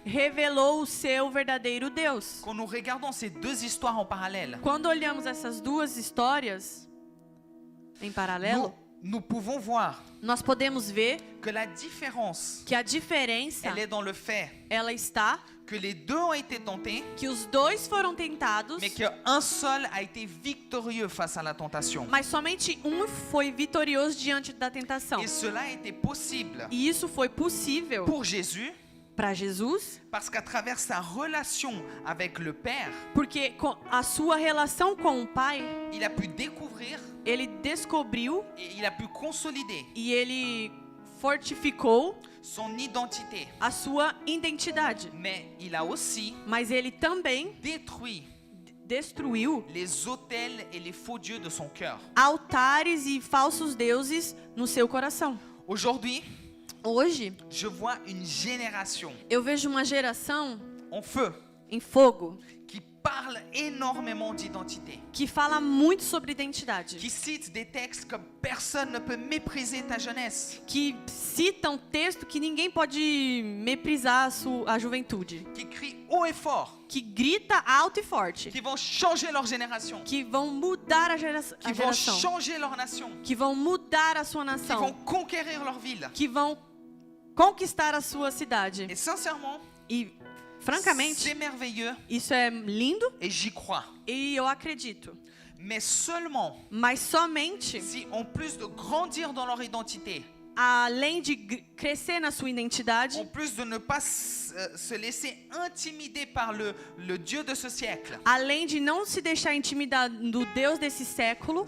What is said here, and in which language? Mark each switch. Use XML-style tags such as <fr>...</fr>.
<pt>revelou o seu verdadeiro Deus.</pt> <fr>Quand nous regardons ces deux histoires en parallèle,</fr> <pt>Quando olhamos essas duas histórias em paralelo,</pt> <fr>nous pouvons voir</fr> <pt>nós podemos ver</pt> <fr>que la différence,</fr> <pt>que a diferença,</pt> <fr>elle est dans le fait</fr> <pt>ela está</pt> <fr>que les deux ont été tentés,</fr> <pt>que os dois foram tentados,</pt> <fr>mais qu'un seul a été victorieux face à la tentation.</fr> <pt>mas somente um foi vitorioso diante da tentação.</pt> <fr>Et cela a été possible</fr> <pt>E isso foi possível</pt> <fr>pour Jésus,</fr> <pt>para Jesus,</pt> <fr>parce qu'à travers sa relation avec le Père,</fr> <pt>porque com a sua relação com o Pai,</pt> <fr>il a pu découvrir</fr> <pt>ele descobriu</pt> <fr>et il a pu consolider</fr> <pt>e ele fortificou</pt> <fr>son identité.</fr> <pt>a sua identidade.</pt> <fr>Mais il a aussi</fr> <pt>Mas ele também</pt> <fr>détruit</fr> <pt>destruiu</pt> <fr>les autels et les faux dieux de son cœur.</fr> <pt>altares e falsos deuses no seu coração.</pt> <fr>Aujourd'hui,</fr> <pt>Hoje,</pt> <fr>je vois une génération</fr> <pt>eu vejo uma geração</pt> <fr>en feu</fr> <pt>em fogo</pt> <fr>qui parle énormément d'identité,</fr> <pt>que fala muito sobre identidade,</pt> <fr>qui cite des textes comme personne ne peut mépriser ta jeunesse,</fr> <pt>que citam texto que ninguém pode meprisar a juventude,</pt> <fr>qui crie haut et fort,</fr> <pt>que grita alto e forte,</pt> <fr>qui vont changer leur génération,</fr> <pt>que vão mudar a</pt> <fr>qui vont</fr> <pt>geração,</pt> <fr>changer leur nation,</fr> <pt>que vão mudar a sua</pt> <fr>qui vont</fr> <pt>nação,</pt> <fr>conquérir leur ville.</fr> <pt>que vão conquistar a sua cidade.</pt> <fr>Et sincèrement,</fr> <pt>E, francamente,</pt> <fr>c'est merveilleux</fr> <pt>isso é lindo</pt> <fr>et j'y crois.</fr> <pt>e eu acredito.</pt> <fr>Mais seulement</fr> <pt>Mas somente,</pt> <fr>si, en plus de grandir dans leur identité,</fr> <pt>além de crescer na sua identidade,</pt> <fr>en plus de ne pas se laisser intimider par le Dieu de ce siècle,</fr> <pt>além de não se deixar intimidar do Deus desse século,</pt>